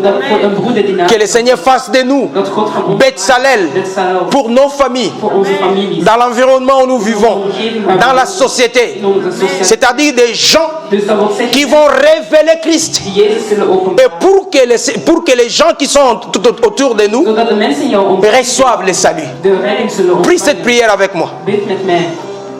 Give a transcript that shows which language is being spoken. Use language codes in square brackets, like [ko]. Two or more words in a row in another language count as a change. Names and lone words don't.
[nl] zodat voor een broeder die naast [fr] Que le Seigneur fasse de nous [nl] dat God van ons Bethsalel Bethsalel [fr] pour nos familles, [nl] voor onze families, [fr] dans l'environnement où nous vivons, dans la société. [nl] in onze sociëteit. [fr] C'est-à-dire des gens [nl] Dus dat wil zeggen [fr] qui vont révéler Christ. [nl] die Jezus zullen [fr] Et [nl] openbaren, [fr] pour que les gens qui sont tout autour de nous [nl] zodat de mensen in jouw omgeving [fr] reçoivent le salut. [nl] de redding zullen [fr] Prie cette [nl] ontvangen. [fr] prière avec moi. [nl] Bid met mij.